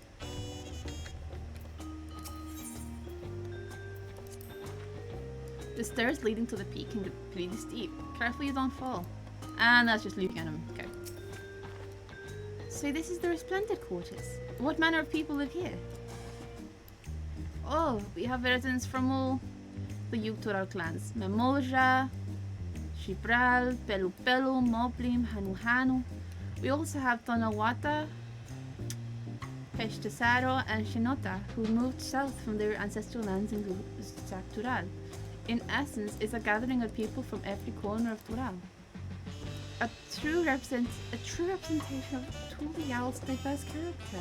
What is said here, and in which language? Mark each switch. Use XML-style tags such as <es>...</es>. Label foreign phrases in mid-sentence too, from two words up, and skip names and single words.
<en>The stairs leading to the peak can get pretty steep. Carefully you don't fall. And that's just looking at him. Okay. So this is the Resplendent Quarters. What manner of people live here? Oh, we have residents from all the Tural clans. Memolja, Shibral, Pelu Pelu, Moblim, Hanu Hanu. We also have Tonawata, Peshtesaro, and Shinota, who moved south from their ancestral lands in Tural. In essence, it's a gathering of people from every corner of Tural. A true representation of Tulial's diverse character.</en>